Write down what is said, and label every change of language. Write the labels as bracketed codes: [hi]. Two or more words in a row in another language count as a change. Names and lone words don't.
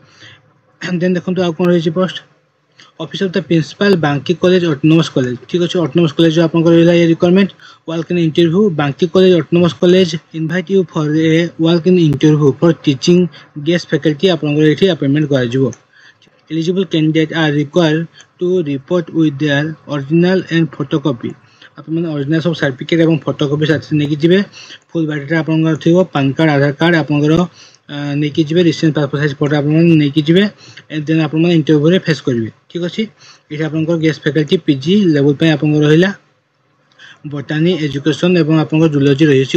[en] ଦେନ୍ [or] ଦେଖନ୍ତୁ ଆଉ କ'ଣ ରହିଛି [en] post office of the principal Banki college autonomous college. [or] ଠିକ୍ ଅଛି, [en] autonomous college [or] ଆପଣଙ୍କର ରହିଲା [en] a requirement walk in interview Banki college autonomous college invite you for a walk in interview for teaching guest faculty [or] ଆପଣଙ୍କର ଏଠି ଆପଏଣ୍ଟମେଣ୍ଟ କରାଯିବ। [en] Eligible candidates are required to report with their original and photocopy। [or] ଆପଣମାନେ ଅରିଜିନାଲ ସବୁ ସାର୍ଟିଫିକେଟ୍ ଏବଂ ଫଟୋକପି ସାଥିରେ ନେଇକି ଯିବେ। [en] full biodata [or] ଆପଣଙ୍କର ଥିବ, ପାନ୍ କାର୍ଡ଼, ଆଧାର କାର୍ଡ଼ ଆପଣଙ୍କର ନେଇକି ଯିବେ। [en] recent passport size photo [or] ଆପଣମାନେ ନେଇକି ଯିବେ। ଦେନ୍ ଆପଣମାନେ ଇଣ୍ଟରଭ୍ୟୁରେ ଫେସ୍ କରିବେ। ଠିକ୍ ଅଛି, ଏଠି ଆପଣଙ୍କର [en] guest faculty PG level [or] ପାଇଁ ଆପଣଙ୍କର ରହିଲା ବଟାନି, ଏଜୁକେସନ୍ ଏବଂ ଆପଣଙ୍କର ଜୁଲୋଜି ରହିଛି।